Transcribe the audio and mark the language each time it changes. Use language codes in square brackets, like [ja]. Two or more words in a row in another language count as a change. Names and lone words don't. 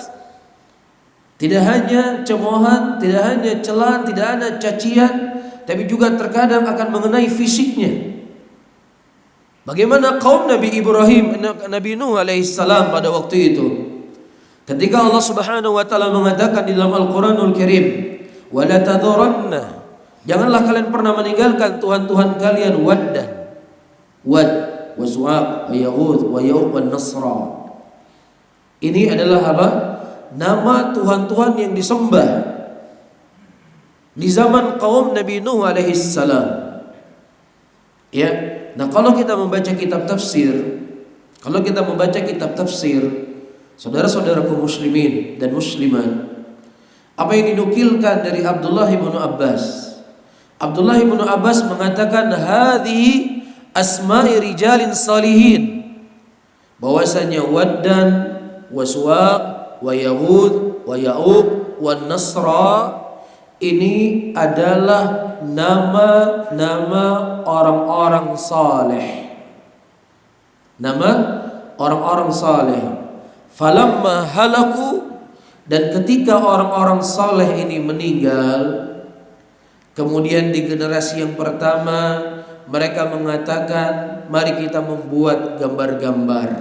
[id] Tidak hanya cemoohan, tidak hanya celaan, tidak hanya cacian, tapi juga terkadang akan mengenai fisiknya. Bagaimana kaum Nabi Ibrahim, Nabi Nuh alaihissalam pada waktu itu, ketika Allah [ar] سبحانه وتعالى [id] mengatakan di dalam Al-Qur'anul Karim, [ar] "ولا تذرن," [id] janganlah kalian pernah meninggalkan tuhan-tuhan kalian, Waddan, Wad, wa Su'ab, wa Yaghud, wa Ya'uq, wa Nasra. Ini adalah apa? Nama tuhan-tuhan yang disembah di zaman kaum Nabi Nuh alaihissalam. Ya, nah kalau kita membaca kitab tafsir, saudara-saudaraku muslimin dan muslimat, apa yang dinukilkan dari Abdullah bin Abbas. Abdullah bin Abbas mengatakan, [ar] "هذه أسماء رجال صالحين." [id] Bahwasanya Waddan, wa Suwaq, wa Yaghud, wa Ya'uq, wa Nasra, ini adalah nama-nama orang-orang saleh. Nama orang-orang saleh. [ar] فلما هلكوا, [id] dan ketika orang-orang saleh ini meninggal, kemudian di generasi yang pertama mereka mengatakan, "Mari kita membuat gambar-gambar."